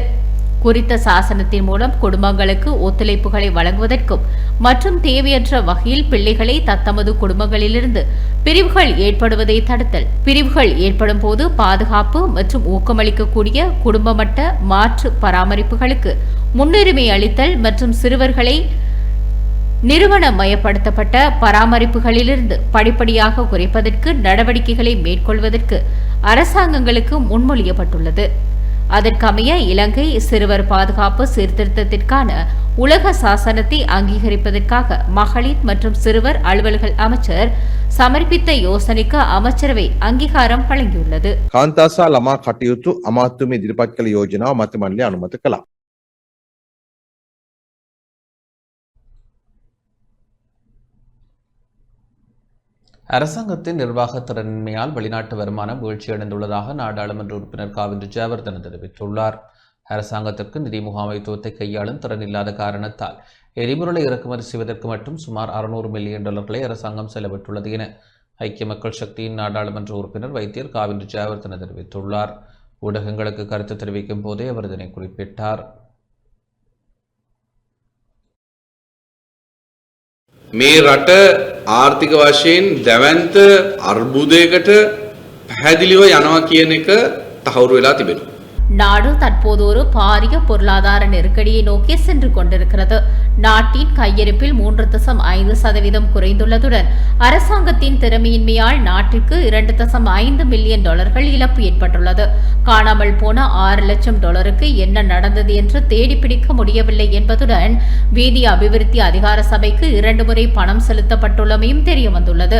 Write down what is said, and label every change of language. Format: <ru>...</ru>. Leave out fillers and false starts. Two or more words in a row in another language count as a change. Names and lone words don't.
<ta>குறித்த சாசனத்தின் மூலம் குடும்பங்களுக்கு ஒத்துழைப்புகளை வழங்குவதற்கும் மற்றும் தேவையற்ற வகையில் பிள்ளைகளை தத்தமது குடும்பங்களிலிருந்து பிரிவுகள் ஏற்படுவதை தடுத்தல், பிரிவுகள் ஏற்படும் போது பாதுகாப்பு மற்றும் ஊக்கமளிக்கக்கூடிய குடும்ப மட்ட மாற்று பராமரிப்புகளுக்கு முன்னுரிமை அளித்தல் மற்றும் சிறுவர்களை நிறுவனமயப்படுத்தப்பட்ட பராமரிப்புகளிலிருந்து படிப்படியாக குறைப்பதற்கு நடவடிக்கைகளை மேற்கொள்வதற்கு அரசாங்கங்களுக்கு முன்மொழியப்பட்டுள்ளது. அதற்கமைய இலங்கை சிறுவர் பாதுகாப்பு சீர்திருத்தத்திற்கான உலக சாசனத்தை அங்கீகரிப்பதற்காக மகளிர் மற்றும் சிறுவர் அலுவல்கள் அமைச்சர் சமர்ப்பித்த யோசனைக்கு அமைச்சரவை அங்கீகாரம் வழங்கியுள்ளது.</ta> <si>කාන්තාසා ළමා කටයුතු අමාත්‍යම ඉදිරිපත් කළ යෝජනාව මත මණ්ඩලය අනුමත කළා.</si> <ta>அரசாங்கத்தின் நிர்வாக திறனின்மையால் வெளிநாட்டு வருமானம் வீழ்ச்சியடைந்துள்ளதாக நாடாளுமன்ற உறுப்பினர் காவிந்த் ஜெயவர்தன தெரிவித்துள்ளார். அரசாங்கத்திற்கு நிதி முகாமைத்துவத்தை கையாளும் திறன் இல்லாத காரணத்தால் எரிபொருளை இறக்குமதி செய்வதற்கு மட்டும் சுமார் $600 மில்லியன் அரசாங்கம் செலவிட்டுள்ளது என ஐக்கிய மக்கள் சக்தியின் நாடாளுமன்ற உறுப்பினர் வைத்தியர் காவிந்த் ஜெயவர்தன தெரிவித்துள்ளார். ஊடகங்களுக்கு கருத்து தெரிவிக்கும் போதே அவர் இதனை குறிப்பிட்டார்.</ta> <si>මේ රට ආර්ථික වශයෙන් දැවැන්ත අර්බුදයකට පැහැදිලිව යනවා කියන එක තහවුරු වෙලා තිබෙනවා.</si> <ta>நாடு தற்போது ஒரு பாரிய பொருளாதார நெருக்கடியை நோக்கி சென்று கொண்டிருக்கிறது. நாட்டின் கையிருப்பில் 3.5% குறைந்துள்ளதுடன் அரசாங்கத்தின் திறமையின்மையால் நாட்டிற்கு $2.5 மில்லியன் இழப்பு ஏற்பட்டுள்ளது. காணாமல் போன $6 லட்சம் என்ன நடந்தது என்று தேடிப்பிடிக்க முடியவில்லை என்பதுடன் வீதி அபிவிருத்தி அதிகார சபைக்கு 2 முறை பணம் செலுத்தப்பட்டுள்ளமையும் தெரியவந்துள்ளது.</ta>